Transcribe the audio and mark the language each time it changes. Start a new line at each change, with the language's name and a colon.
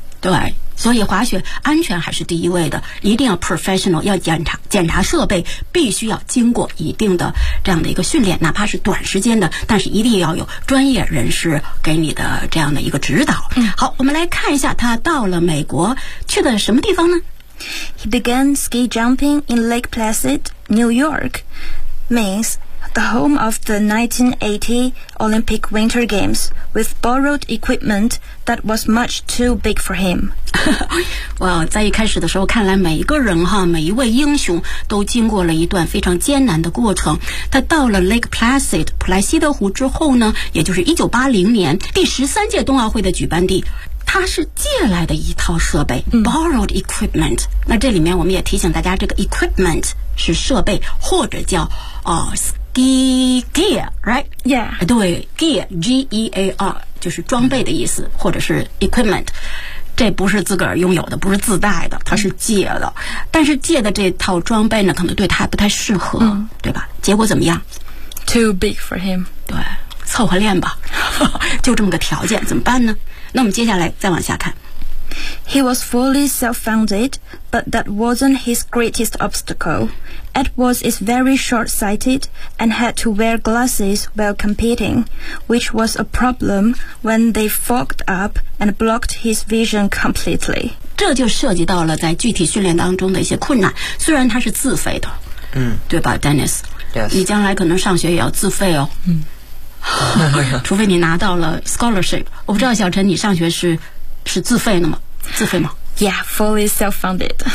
Chinese: 对，所以滑雪安全还是第一位的，一定要 professional， 要检查设备，必须要经过一定的这样的一个训练，哪怕是短时间的，但是一定要有专业人士给你的这样的一个指导。好，我们来看一下他到了美国去的什么地方呢？
English: He began ski jumping in Lake Placid, New York, means the home of the 1980 Olympic Winter Games, with borrowed equipment that was much too big for him.
Chinese: 哇，在一开始的时候，看来每一个人哈，每一位英雄都经过了一段非常艰难的过程。他到了 Lake Placid 普莱西德湖之后呢，也就是1980年第13届冬奥会的举办地。他是借来的一套设备
English: borrowed equipment，
Chinese: 那这里面我们也提醒大家，这个 equipment 是设备或者叫
English: ski gear，
Chinese: right？
English: Yeah，
Chinese: 对， gear， G E A R， 就是装备的意思，或者是 equipment， 这不是自个儿拥有的，不是自带的，他是借的。但是借的这套装备呢，可能对他不太适合，对吧？结果怎么样？
English: Too big for him。
Chinese: 对，凑合练吧。就这么个条件，怎么办呢？那我们接下来再往下看。
English: He was fully self-funded, but that wasn't his greatest obstacle. Edwards is very short-sighted and had to wear glasses while competing, which was a problem when they fogged up and blocked his vision completely.
Chinese: 这就涉及到了在具体训练当中的一些困难。虽然他是自费的，嗯，对吧 ，Dennis？
English: Yes.
Chinese: 你将来可能上学也要自费哦。嗯。除非你拿到了 scholarship， 我不知道小陈你上学是自费的吗？自费吗
English: ？Yeah, fully self-funded。